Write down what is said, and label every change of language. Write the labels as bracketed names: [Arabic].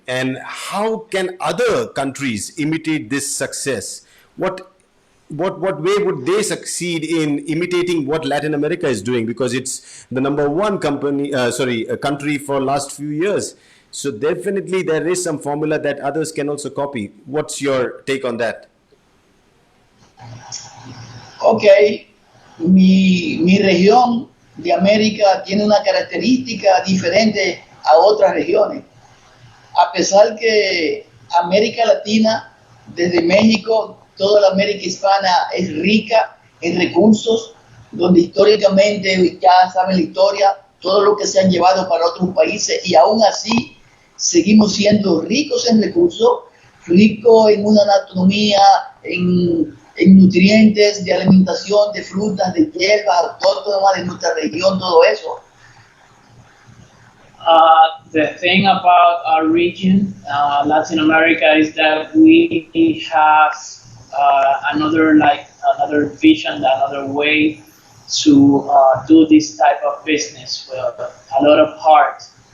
[English] And how can other countries imitate this success? What way would they succeed in imitating what Latin America is doing? Because it's the number one country for last few years. So definitely there is some formula that others can also copy. What's your take on that? [Spanish] Ok, mi región de América tiene una característica diferente a otras regiones. A pesar que América Latina, desde México, toda la América hispana es rica en recursos, donde históricamente, ya saben la historia, todo lo que se han llevado para otros países, y aún así seguimos siendo ricos en recursos, ricos en una anatomía, en nutrientes, de alimentación, de frutas, de hierbas autóctonas de nuestra región, todo eso. [English] The thing about our region, Latin America, is that we have another vision, another way to do this type of business with a lot of heart.